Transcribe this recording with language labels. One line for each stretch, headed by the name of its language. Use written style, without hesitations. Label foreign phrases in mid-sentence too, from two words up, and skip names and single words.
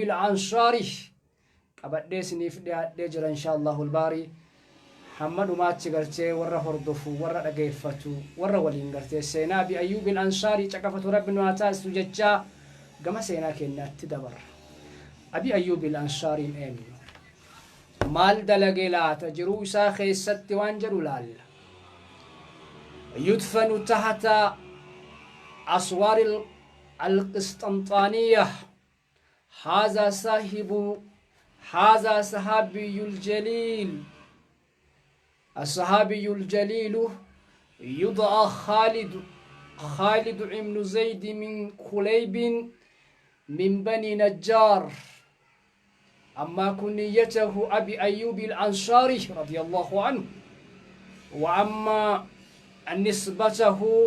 Oromo: al-ansaari qabadhee isiniif dhiyaadhee jira
Arabic: إن شاء الله الباري
Oromo: hamma dhumaatti gartee warra hordofu warra dhageeffatu warra waliin gartee seenaa abi ayyuub al-ansaari caqafatu rabbi nu haa taasisu jechaa gama seenaa keenyaatti dabarra abi ayyuub al-ansaari eenyu maal dalagee laata jiruu isaa keessatti waan jedhu laalla
Arabic: يدفن تحت أسوار القسطنطينية هذا صحابي الجليل الصحابي الجليل يدعى خالد بن زيد من كليب من بني نجار أما كنيته أبي أيوب الأنصاري رضي الله عنه وأما نسبته